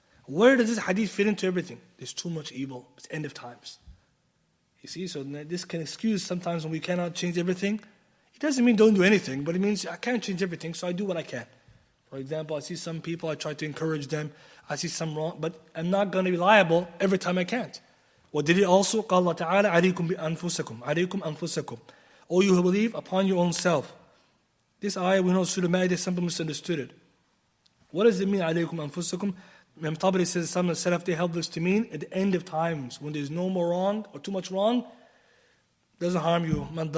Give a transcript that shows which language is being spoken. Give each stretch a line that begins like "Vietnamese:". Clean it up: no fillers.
English: Where does this hadith fit into everything? There's too much evil. It's end of times. You see, so this can excuse sometimes when we cannot change everything. It doesn't mean don't do anything, but it means I can't change everything, so I do what I can. For example, I see some people, I try to encourage them. I see some wrong, but I'm not going to be liable every time I can't. What did it also?
Arabic: قال الله تعالى عليكم بأنفسكم عليكم أنفسكم.
English: O you who believe, upon your own self. This ayah, we know Surah Ma'idah, some people misunderstood it. What does it mean, alaykum anfusakum? Imam Tabari says some of the Salaf, they held this to mean at the end of times, when there's no more wrong or too much wrong, doesn't harm you.